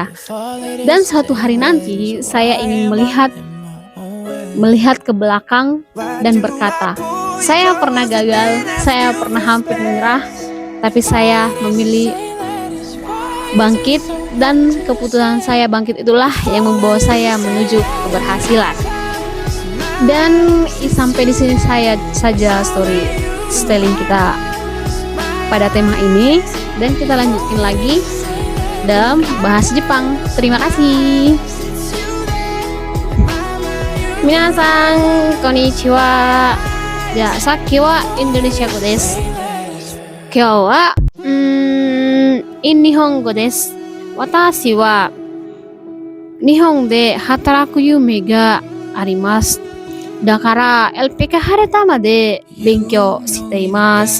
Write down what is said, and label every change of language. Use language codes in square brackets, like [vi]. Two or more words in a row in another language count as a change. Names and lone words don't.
[id] Dan suatu hari nanti saya ingin melihat ke belakang dan berkata, saya pernah gagal, saya pernah hampir menyerah, tapi saya memilih bangkit, dan keputusan saya bangkit itulah yang membawa saya menuju keberhasilan. Dan sampai di sini saja storytelling kita pada tema ini, dan kita lanjutin lagi dalam bahasa Jepang. Terima kasih. [ja] 皆さん、こんにちは. はい、さっきはインドネシア語です. 今日は日本語です. 私は日本で働く夢があります. だからLPK Haretamaで勉強しています.